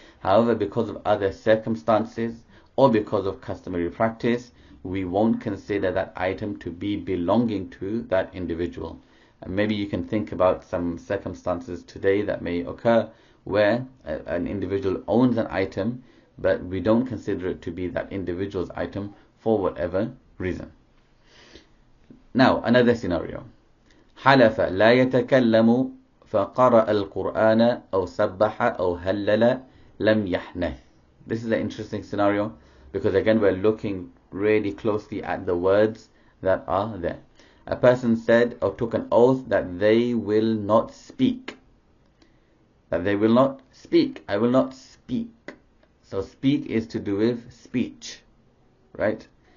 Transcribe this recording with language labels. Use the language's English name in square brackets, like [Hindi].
[English] However, because of other circumstances or because of customary practice, we won't consider that item to be belonging to that individual. And maybe you can think about some circumstances today that may occur where an individual owns an item, but we don't consider it to be that individual's item for whatever reason. Now, another scenario. [Arabic] حلف لا يتكلم فقرأ القرآن أو سبح أو هلل لم يحنث. [English] This is an interesting scenario because again we're looking really closely at the words that are there. A person said or took an oath that they will not speak. That they will not speak. I will not speak. So speak is to do with speech, right?